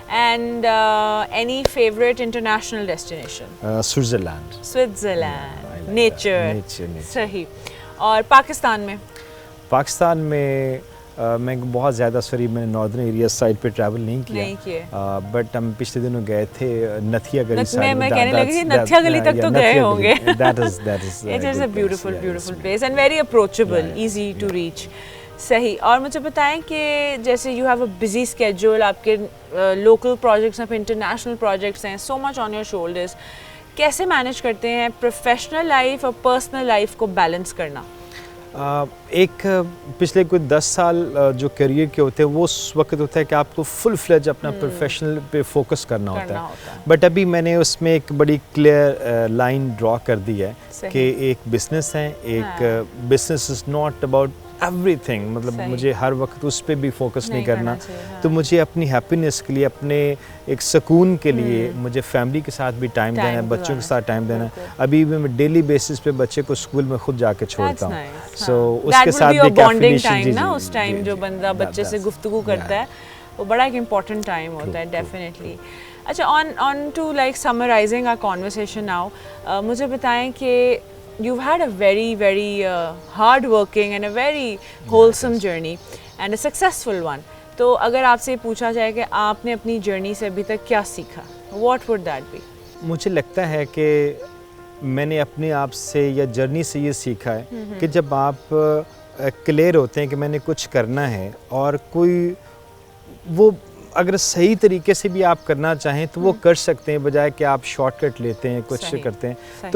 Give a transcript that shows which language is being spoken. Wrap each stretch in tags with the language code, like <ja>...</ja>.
<en>And any favourite international destination? Switzerland. Nature.</en> <ur>صحیح. اور پاکستان میں میں بہت زیادہ میں نے ناردرن ایریا سائڈ پہ ٹریول نہیں کیا, بٹ ہم پچھلے دنوں گئے تھے نتھیا گلی سائڈ. میں کہنے لگی نتھیا گلی تک تو گئے ہوں گے.</ur> <en>It is a beautiful place and very approachable, easy to reach.</en> <ur>صحیح. اور مجھے بتائیں کہ جیسے</ur> <en>you have a busy schedule,</en> <ur>آپ کے لوکل پروجیکٹس ہیں, پھر انٹرنیشنل پروجیکٹس ہیں,</ur> <en>so much on your shoulders,</en> <ur>کیسے مینیج کرتے ہیں پروفیشنل لائف اور پرسنل لائف کو بیلنس کرنا؟ ایک پچھلے کوئی 10 سال جو کیریئر کے ہوتے ہیں وہ اس وقت ہوتا ہے کہ آپ کو فل فلیج اپنا پروفیشنل پہ فوکس کرنا ہوتا ہے, بٹ ابھی میں نے اس میں ایک بڑی کلیئر لائن ڈرا کر دی ہے کہ ایک بزنس ہے, ایک</ur> <en>business is not about everything,</en> <ur>مطلب مجھے ہر وقت اس پہ بھی فوکس نہیں کرنا, تو مجھے اپنی ہیپینس کے لیے, اپنے ایک سکون کے لیے مجھے فیملی کے ساتھ بھی ٹائم دینا ہے, بچوں کے ساتھ ٹائم دینا ہے. ابھی میں ڈیلی بیسس پہ بچے کو اسکول میں خود جا کے چھوڑتا ہوں, سو اس کے ساتھ بھی بانڈنگ ٹائم نا, اس ٹائم جو بندہ بچے سے گفتگو کرتا ہے وہ بڑا ایک امپورٹنٹ ٹائم ہوتا ہے. ڈیفینیٹلی.</ur> <en>اچھا on to like summarizing our conversation now,</en> <ur>مجھے بتائیں کہ</ur> <en>you've had a very hard working and a very wholesome journey and a successful one.</en> <ur>تو اگر آپ سے پوچھا جائے کہ آپ نے اپنی جرنی سے ابھی تک کیا سیکھا,</ur> <en>what would that be?</en> <ur>مجھے لگتا ہے کہ میں نے اپنے آپ سے یا جرنی سے یہ سیکھا ہے کہ جب آپ کلیئر ہوتے ہیں کہ میں نے کچھ کرنا ہے اور کوئی وہ اگر صحیح طریقے سے بھی آپ کرنا چاہیں تو وہ کر سکتے ہیں, بجائے کہ آپ شارٹ کٹ لیتے ہیں, کچھ کرتے ہیں.</ur>